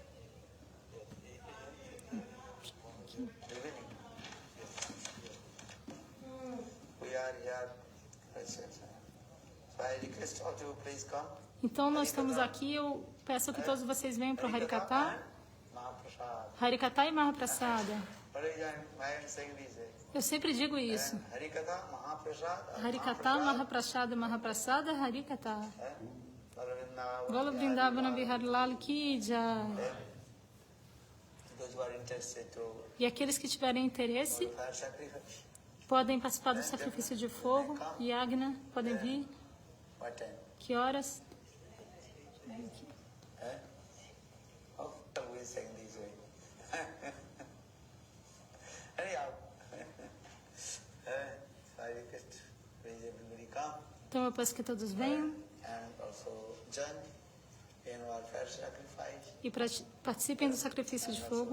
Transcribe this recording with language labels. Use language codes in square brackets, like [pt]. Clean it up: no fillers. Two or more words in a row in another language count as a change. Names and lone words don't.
[pt] Então nós estamos aqui, eu peço que todos vocês venham para o Harikatha. Harikatha e Mahaprasada. Eu sempre digo isso. Harikatha, Mahaprasada, Mahaprasada, Harikatha. [hi] गोलो वृन्दावन बिहारी लाल की जय. [pt] E aqueles que tiverem interesse podem participar do sacrifício de fogo. Yagna, podem vir. Que horas? Então eu peço que todos venham e participem do sacrifício de fogo.